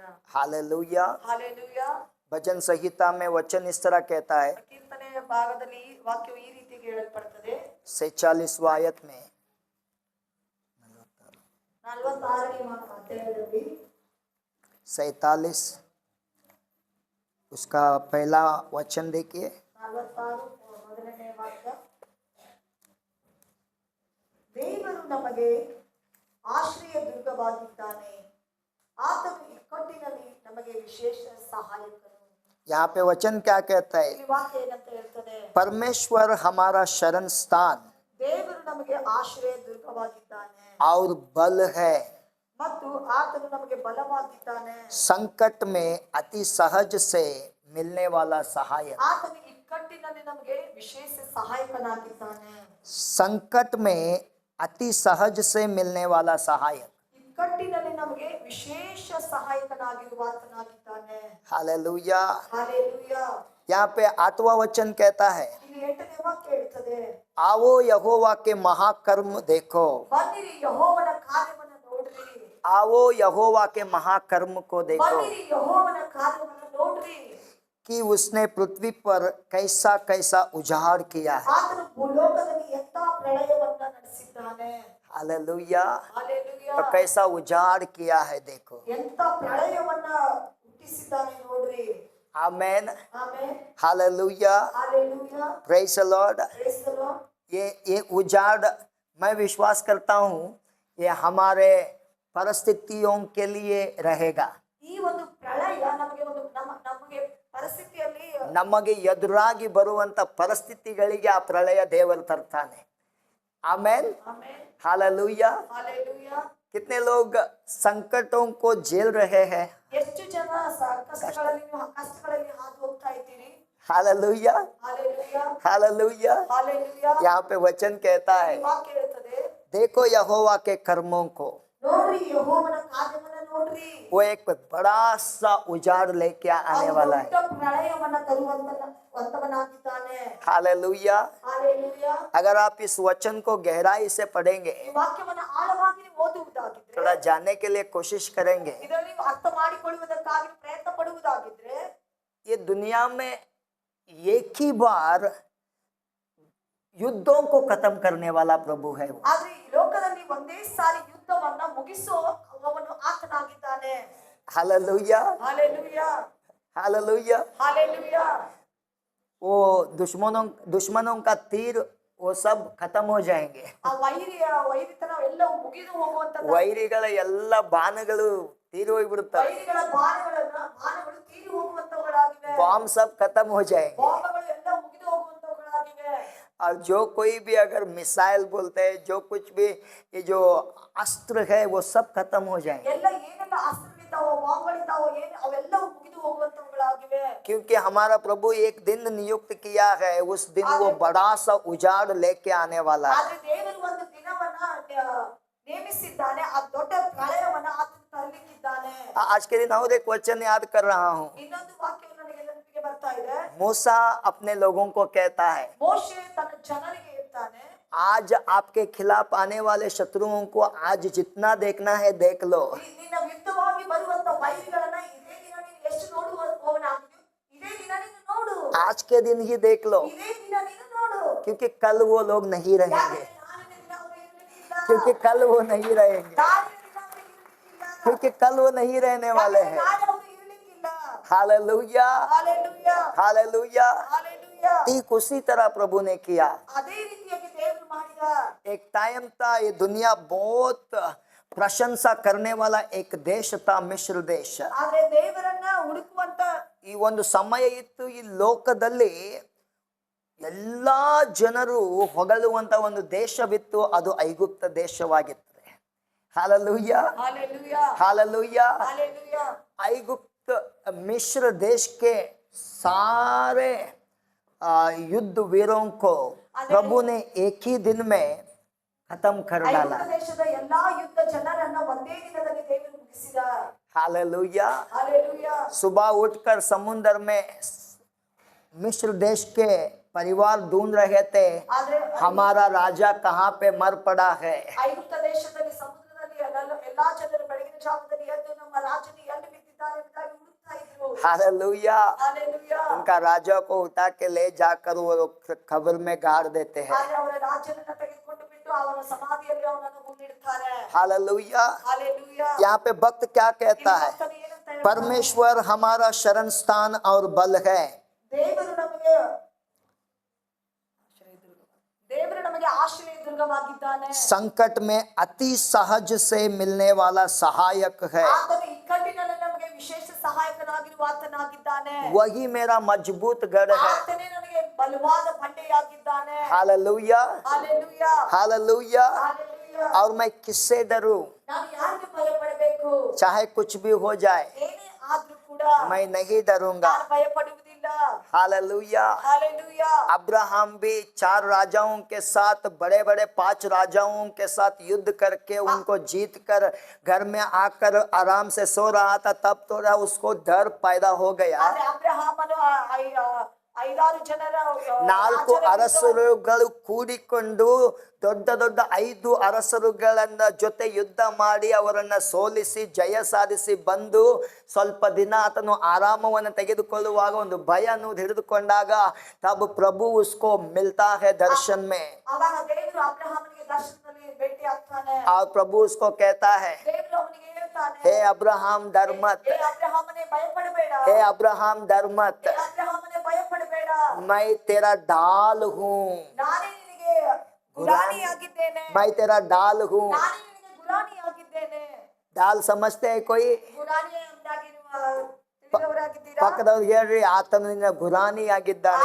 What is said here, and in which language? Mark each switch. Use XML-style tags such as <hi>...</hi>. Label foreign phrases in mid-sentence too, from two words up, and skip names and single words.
<hi>हालेलुया.</hi> <kn>ಹಾಲೆಲೂಯಾ.</kn> <hi>भजन संहिता में वचन इस तरह कहता है,</hi> <kn>ಕೀರ್ತನೆಯ ಭಾಗದಲ್ಲಿ ವಾಕ್ಯವು ಈ ರೀತಿಯಾಗಿ ಹೇಳಲ್ಪಡುತ್ತದೆ.</kn> <hi>46वां आयत में</hi> <kn>46ನೇ ಅಧ್ಯಾಯದಲ್ಲಿ</kn> <hi>47 उसका पहला वचन देखिए.</hi> <kn>46 ಮೊದಲನೇ ವಾಕ್ಯ. ದೇವರು ನಮಗೆ ಆಶ್ರಯ ದುರ್ಗವಾಗಿದ್ದಾನೆ, ಆತನು ಇಕ್ಕಟ್ಟಿನಲ್ಲಿ ನಮಗೆ ವಿಶೇಷ ಸಹಾಯಕನು.</kn> <hi>यहाँ पे वचन क्या कहता है?</hi> <kn>ಇಲ್ಲಿ ವಾಕ್ಯ ಏನಂತ ಹೇಳ್ತದೆ?</kn> <hi>परमेश्वर हमारा शरण स्थान</hi> <kn>ದೇವರು ನಮಗೆ ಆಶ್ರಯ ದುರ್ಗವಾಗಿದ್ದಾನೆ</kn> <hi>और बल है,</hi> <kn>ಮತ್ತು ಆತನು ನಮಗೆ ಬಲವಾಗಿದ್ದಾನೆ.</kn> <hi>संकट में अति सहज से मिलने वाला सहायक.</hi> <kn>ಆತನು ಇಕ್ಕಟ್ಟಿನಲ್ಲಿ ನಮಗೆ ವಿಶೇಷ ಸಹಾಯಕನಾಗಿದ್ದಾನೆ.</kn> <hi>संकट में अति सहज से मिलने वाला सहायक.</hi> <kn>ಇಕ್ಕಟ್ಟಿನಲ್ಲಿ ನಮಗೆ ವಿಶೇಷ ಸಹಾಯಕನಾಗಿರುವ ಆತನಾಗಿದ್ದಾನೆ.</kn> <hi>हालेलुया.</hi> <kn>ಹಾಲೆಲೂಯಾ.</kn> <hi>यहाँ पे 8वां वचन कहता है,</hi> <kn>ಇಲ್ಲಿ 8ನೇ ವಾಕ್ಯ ಹೇಳ್ತದೆ,</kn> <hi>आओ यहोवा के महाकर्म देखो.</hi> <kn>ಬನ್ನಿರಿ ಯೆಹೋವನ ಕಾರ್ಯವನ್ನು ನೋಡ್ರಿ.</kn> <hi>आओ यहोवा के महाकर्म को देखो</hi> <kn>ಬನ್ನಿರಿ ಯೆಹೋವನ ಕಾರ್ಯವನ್ನು ನೋಡ್ರಿ.</kn> <hi>कि उसने पृथ्वी पर कैसा कैसा उजाड़ किया है.</hi> <kn>ಆತನು ಭೂಲೋಕದಲ್ಲಿ ಎಂತ ಪ್ರಳಯವನ್ನ ನಡೆಸಿದ್ದಾನೆ.</kn> <hi>हालेलुया.</hi> <kn>ಹಾಲೆಲೂಯಾ.</kn> <hi>तो कैसा उजाड़ किया है देखो.</hi> <kn>ಎಂತ ಪ್ರಳಯವನ್ನ ಹುಟ್ಟಿಸಿದ್ದಾನೆ ನೋಡ್ರಿ.</kn> <hi>आमेन.</hi> <kn>ಆಮೆನ್.</kn> <hi>हालेलुया.</hi> <kn>ಹಾಲೆಲೂಯಾ.</kn> <en>Praise the Lord. Praise the Lord.</en> <hi>ये उजाड़ मैं विश्वास करता हूँ ये हमारे परिस्थितियों के लिए रहेगा.</hi> <kn>ಈ ಒಂದು ಪ್ರಳಯ ನಮಗೆ ಒಂದು ನಮಗೆ ಪರಿಸ್ಥಿತಿಯಲ್ಲಿ ನಮಗೆ ಎದುರಾಗಿ ಬರುವಂತ ಪರಿಸ್ಥಿತಿಗಳಿಗೆ ಆ ಪ್ರಳಯ ದೇವರು ತರ್ತಾನೆ. ಆಮೇನ್. ಆಮೆನ್.</kn> <hi>हालेलुया.</hi> <kn>ಹಾಲೆಲೂಯಾ.</kn> <hi>कितने लोग संकटों को झेल रहे हैं.</hi> <kn>ಎಷ್ಟು ಜನ ಕಷ್ಟಗಳಲ್ಲಿ ಹಾದು ಹೋಗ್ತಾ ಇದ್ದೀರಿ.</kn> <hi>हालेलुया.</hi> <kn>ಹಾಲೆಲೂಯಾ.</kn> <hi>हालेलुया.</hi> <kn>ಹಾಲೆಲೂಯಾ.</kn> <hi>यहाँ पे वचन कहता है,</hi> <kn>ಈ ವಾಕ್ಯ ಹೇಳ್ತದೆ,</kn> <hi>देखो यहोवा के कर्मों को.</hi> <kn>ನೋಡ್ರಿ ಯೆಹೋವನ ಕಾರ್ಯವನ್ನ ನೋಡ್ರಿ.</kn> <hi>वो एक बड़ा सा उजाड़ लेके आने वाला है.</hi> <kn>ದೊಡ್ಡ ಪ್ರಳಯವನ್ನ ತರುವಂತವನಾಗಿದ್ದಾನೆ.</kn> <hi>हालेलुया.</hi> <kn>ಹಾಲೆಲೂಯಾ.</kn> <hi>अगर आप इस वचन को गहराई से पढ़ेंगे,</hi> <kn>ಈ ವಾಕ್ಯವನ್ನ ಆಳವಾಗಿ ನೀವು ಓದುವುದಾಗಿದ್ರೆ,</kn> <hi>थोड़ा जानने के लिए कोशिश करेंगे,</hi> <kn>ಇದರಲ್ಲಿ ನೀವು ಅರ್ಥ ಮಾಡಿಕೊಳ್ಳುವುದಕ್ಕಾಗಿ ಪ್ರಯತ್ನ ಪಡುವುದಾಗಿದ್ರೆ,</kn> <hi>ये दुनिया में एक ही बार युद्धों को खत्म करने वाला प्रभु है वो.</hi> <kn>ಆದ್ರೆ ಈ ಲೋಕದಲ್ಲಿ ಒಂದೇ ಸಾರಿ ಯುದ್ಧವನ್ನ ಮುಗಿಸುವವನು ಆತನಾಗಿದ್ದಾನೆ.</kn> <hi>हालेलुया.</hi> <kn>ಹಾಲೆಲೂಯಾ.</kn> <hi>हालेलुया.</hi> <kn>ಹಾಲೆಲೂಯಾ.</kn> <hi>वो दुश्मनों का तीर वो सब खत्म हो जाएंगे.</hi> <kn>ಆ ವೈರಿತನ ಎಲ್ಲವೂ ಮುಗಿದು ಹೋಗುವಂತ ವೈರಿಗಳ ಎಲ್ಲ ಬಾಣಗಳು ತೀರಿ ಹೋಗ್ಬಿಡುತ್ತವೆ. ವೈರಿಗಳ ಬಾಣಗಳು ತೀರಿ ಹೋಗುವಂತವುಗಳಾಗಿವೆ.</kn> <hi>बॉम्ब सब खत्म हो जाएंगे.</hi> <kn>ಬಾಂಬಗಳು ಎಲ್ಲ ಮುಗಿದು ಹೋಗುವಂತವುಗಳಾಗಿವೆ.</kn> <hi>और जो कोई भी अगर मिसाइल बोलते हैं, जो कुछ भी ये जो अस्त्र है वो सब खत्म हो जाएंगे.</hi> <kn>ಎಲ್ಲ ಏನೆಲ್ಲ ಅಸ್ತ್ರಗಳಿದ್ದಾವೋ ಬಾಂಬಗಳಿದ್ದಾವೋ ಅವೆಲ್ಲವೂ ಮುಗಿದು ಹೋಗುವಂತವುಗಳಾಗಿವೆ.</kn> <hi>क्योंकि हमारा प्रभु एक दिन नियुक्त किया है, उस दिन वो बड़ा सा उजाड़ लेके आने वाला है.</hi> <kn>ಆದ್ರೆ ದೇವರು ಒಂದು ದಿನವನ್ನ ನೇಮಿಸಿದ್ದಾನೆ. ಆ ದೊಡ್ಡ ಪ್ರಳಯವನ್ನ ಆತನು ತರಲಿಕ್ಕಿದ್ದಾನೆ.</kn> <hi>आज के दिन और एक वचन याद कर रहा हूँ.</hi> <kn>ಇನ್ನೊಂದು ವಾಕ್ಯವು ನನಗೆ ನೆನಪಿಗೆ ಬರ್ತಾ ಇದೆ.</kn> <hi>मूसा अपने लोगों को कहता है,</hi> <kn>ಮೋಶೆ ತನ್ನ ಜನರಿಗೆ ಹೇಳ್ತಾನೆ,</kn> <hi>आज आपके खिलाफ आने वाले शत्रुओं को आज जितना देखना है देख लो.</hi> <kn>ನಿನ್ನ ವಿರುದ್ಧವಾಗಿ ಬರುವಂತ ವೈರಿಗಳನ್ನ ಇದೇ ದಿನ ನೀನು ಎಷ್ಟು ನೋಡುವವನಾಗಿದ್ಯೋ ಇದೇ ದಿನ ನೀನು ನೋಡು.</kn> <hi>आज के दिन ही देख लो,</hi> <kn>ಇದೇ ದಿನ ನೀನು ನೋಡು.</kn> <hi>क्योंकि कल वो लोग नहीं रहेंगे.</hi> <kn>ಯಾಕಂದ್ರೆ ನಾಳಿನ ದಿನ ಅವರು ಇರಲಿಕ್ಕಿಲ್ಲ.</kn> <hi>क्योंकि कल वो नहीं रहेंगे.</hi> <kn>ನಾಳಿನ ದಿನ ಅವರು ಇರಲಿಕ್ಕಿಲ್ಲ.</kn> <hi>क्योंकि कल वो नहीं रहने वाले</hi> <kn>ಯಾಕಂದ್ರೆ</kn> <hi>हैं.</hi> <kn>ನಾಳೆ ಅವರು ಇರಲಿಕ್ಕಿಲ್ಲ.</kn> <hi>हालेलुया.</hi> <kn>ಹಾಲೆಲೂಯಾ.</kn> <hi>हालेलुया.</hi> <kn>ಹಾಲೆಲೂಯಾ.</kn> <hi>ठीक उसी तरह प्रभु ने किया.</hi> <kn>ಅದೇ ರೀತಿಯಾಗಿ ದೇವರು ಮಾಡಿದ.</kn> <hi>एक टाइम था, ये दुनिया बहुत प्रशंसा करने वाला एक देश था, मिस्र देश.</hi> <kn>ಆದ್ರೆ ದೇವರನ್ನ ಹುಡುಕುವಂತ ಈ ಒಂದು ಸಮಯ ಇತ್ತು, ಈ ಲೋಕದಲ್ಲಿ ಎಲ್ಲಾ ಜನರು ಹೊಗಳುವಂತ ಒಂದು ದೇಶವಿತ್ತು, ಅದು ಐಗುಪ್ತ ದೇಶವಾಗಿತ್ತು.</kn> <hi>हालेलुया.</hi> <kn>ಹಾಲೆಲೂಯಾ.</kn> <hi>हालेलुया.</hi> <kn>ಹಾಲೆಲೂಯಾ.</kn> <hi>ऐगुप्त मिस्र देश के सारे युद्ध वीरों को प्रभु ने एक ही दिन में खत्म कर डाला.</hi> <kn>ಐಗುಪ್ತ ದೇಶದ ಎಲ್ಲಾ ಯುದ್ಧ ಜನರನ್ನ ಒಂದೇ ದಿನದಲ್ಲಿ ದೇವರು ಮುಗಿಸಿದ.</kn> <hi>हालेलुया.</hi> <kn>ಹಾಲೆಲೂಯಾ.</kn> <hi>सुबह उठकर समुद्र में मिस्र देश के परिवार ढूंढ रहे थे,</hi> <kn>ಆದ್ರೆ</kn> <hi>हमारा राजा कहाँ पे मर पड़ा है.</hi> <kn>ಐಗುಪ್ತ ದೇಶದಲ್ಲಿ ಸಮುದ್ರದಲ್ಲಿ ಎಲ್ಲಾ ಜನರು ಬೆಳಗಿನ ಜಾವದಲ್ಲಿ ಎದ್ದು ನಮ್ಮ ರಾಜನು ಎಲ್ಲಿ ಬಿದ್ದಿದ್ದಾನೆ ಎಂಬುದಾಗಿ ಹುಡುಕ್ತಾ ಇದ್ರು.</kn> <hi>हालेलुया.</hi> <kn>ಹಾಲೆಲೂಯಾ.</kn> <hi>उनका राजा को उठा के ले जाकर वो कब्र में गाड़ देते हैं.</hi> <kn>ಆದ್ರೆ ಅವರ ರಾಜನನ್ನ ತೆಗೆದುಕೊಂಡು ಬಿಟ್ಟು ಅವರ ಸಮಾಧಿಯಲ್ಲಿ ಅವನನ್ನು ಮುನ್ನಿಡ್ತಾರೆ.</kn> <hi>हालेलुया.</hi> <kn>ಹಾಲೆಲೂಯಾ.</kn> <hi>यहाँ पे भक्त क्या कहता है?</hi> <kn>ಭಕ್ತನು ಏನಂತ ಹೇಳ್ತಾನೆ?</kn> <hi>परमेश्वर हमारा शरण स्थान और बल है.</hi> <kn>ದೇವರು ನಮಗೆ ಆಶ್ರಯ ದುರ್ಗವಾಗಿದ್ದಾನೆ.</kn> <hi>संकट में अति सहज से मिलने वाला सहायक है.</hi> <kn>ಆತನು ಇಕ್ಕಟ್ಟಿನಲ್ಲಿ ನಮಗೆ ಸಹಾಯಕನಾಗಿರುವ ಆತನಾಗಿದ್ದಾನೆ.</kn> <hi>वही मेरा मजबूत गढ़ है।</hi> <kn>ಆತನೇ ನನಗೆ ಬಲವಾದ ಬಂಡೆಯಾಗಿದ್ದಾನೆ.</kn> <hi>हालेलुया,</hi> <kn>ಹಾಲೆಲೂಯಾ,</kn> <hi>हालेलुया।</hi> <kn>ಹಾಲೆಲೂಯಾ.</kn> <hi>और मैं किससे डरूं?</hi> <kn>ನಾನು ಯಾರಿಗೆ ಭಯಪಡಬೇಕು?</kn> <hi>चाहे कुछ भी हो जाए,</hi> <kn>ಏನೇ ಆದ್ರೂ ಕೂಡ</kn> <hi>मैं नहीं डरूंगा।</hi> <kn>ನಾನು ಭಯಪಡುವುದಿಲ್ಲ.</kn> <hi>हालेलुया। हालेलूया। अब्राहम भी 4 राजाओं के साथ, बड़े बड़े 5 राजाओं के साथ युद्ध करके उनको जीत कर घर में आकर आराम से सो रहा था, तब थोड़ा उसको डर पैदा हो गया।</hi> <kn>ಆದ್ರೆ ಅಬ್ರಹಾಮನು 5-6 ಜನರ 4 ಅರಸರುಗಳು ಕೂಡಿಕೊಂಡು ದೊಡ್ಡ ದೊಡ್ಡ 5 ಅರಸರುಗಳನ್ನ ಜೊತೆ ಯುದ್ಧ ಮಾಡಿ ಅವರನ್ನ ಸೋಲಿಸಿ ಜಯ ಸಾಧಿಸಿ ಬಂದು ಸ್ವಲ್ಪ ದಿನ ಆತನು ಆರಾಮವನ್ನು ತೆಗೆದುಕೊಳ್ಳುವಾಗ ಒಂದು ಭಯ ಅನ್ನೋದು ಹಿಡಿದುಕೊಂಡಾಗ</kn> <hi>तब प्रभु उसको मिलता है दर्शन में।</hi> <kn>ಆವಾಗ ದೇವರು ಅಬ್ರಹಾಮನಿಗೆ ದರ್ಶನದಲ್ಲಿ ಭೇಟಿ ಆಗ್ತಾನೆ.</kn> <hi>और प्रभु उसको कहता है,</hi> <kn>ದೇವರು ಅವನಿಗೆ ಹೇಳ್ತಾನೆ,</kn> <hi>हे अब्राहम डर मत,</hi> <kn>ಹೇ ಅಬ್ರಹಾಮನೇ ಭಯಪಡಬೇಡ.</kn> <hi>हे अब्राहम डर मत,</hi> <kn>ಹೇ ಅಬ್ರಹಾಮನೇ ಭಯಪಡಬೇಡ.</kn> <hi>मैं तेरा ढाल हूँ,</hi> <kn>ನಾನೇ ನಿನಗೆ ಗುರಾಣಿಯಾಗಿದ್ದೇನೆ.</kn> <hi>मैं तेरा ढाल हूँ।</hi> <kn>ನಾನೇ ನಿನಗೆ ಗುರಾಣಿಯಾಗಿದ್ದೇನೆ.</kn> <hi>ढाल समझते हैं कोई?</hi> <kn>ಗುರಾಣಿಯಾಗಿರುವ ತಿಳಿದವರಾಗಿದ್ದೀರಾ? ಪಕ್ಕದವ್ರಿಗೆ ಹೇಳ್ರಿ, ಆತನು ನಿನ್ನ ಗುರಾಣಿಯಾಗಿದ್ದಾನೆ.</kn>